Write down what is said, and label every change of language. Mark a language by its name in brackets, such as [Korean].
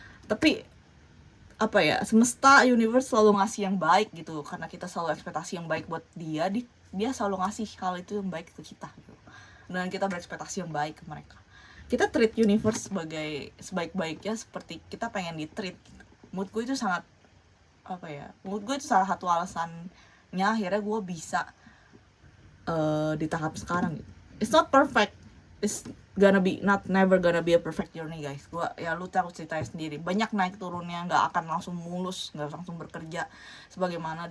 [Indonesian] Tapi semesta, universe selalu ngasih yang baik gitu, karena kita selalu ekspektasi yang baik buat dia selalu ngasih hal itu yang baik ke kita gitu. Dan kita berekspektasi yang baik ke mereka. Kita treat universe sebaik-baiknya seperti kita pengen di treat gitu. Menurut gue itu sangat menurut gue itu salah satu alasannya akhirnya gue bisa di tahap sekarang gitu. [English] It's not perfect, it's never gonna be a perfect journey guys. [Indonesian] Lu tahu ceritanya sendiri, banyak naik turunnya, nggak akan langsung mulus, nggak langsung bekerja sebagaimana.